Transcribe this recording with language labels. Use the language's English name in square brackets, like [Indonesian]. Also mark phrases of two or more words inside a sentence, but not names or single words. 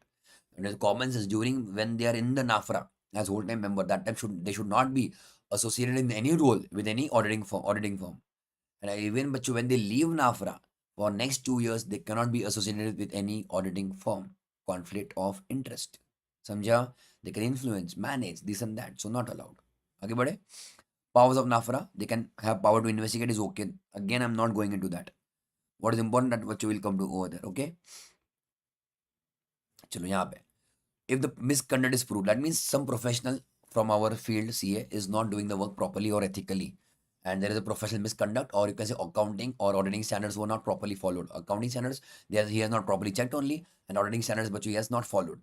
[English] And the common sense, during when they are in the NAFRA as whole-time member, that time they should not be associated in any role with any auditing firm. And even but when they leave NAFRA for next 2 years, they cannot be associated with any auditing firm. Conflict of interest. Samjha? They can influence, manage, this and that. So not allowed. [Hindi] आगे बढ़े. [English] Powers of NAFRA, they can have power to investigate is okay. Again, I'm not going into that. What is important that what you will come to over there. [Hindi] Okay. चलो यहाँ पे. [English] If the misconduct is proved, that means some professional from our field CA is not doing the work properly or ethically, and there is a professional misconduct, or you can say accounting or auditing standards were not properly followed. Accounting standards, he has not properly checked only, and auditing standards, but he has not followed.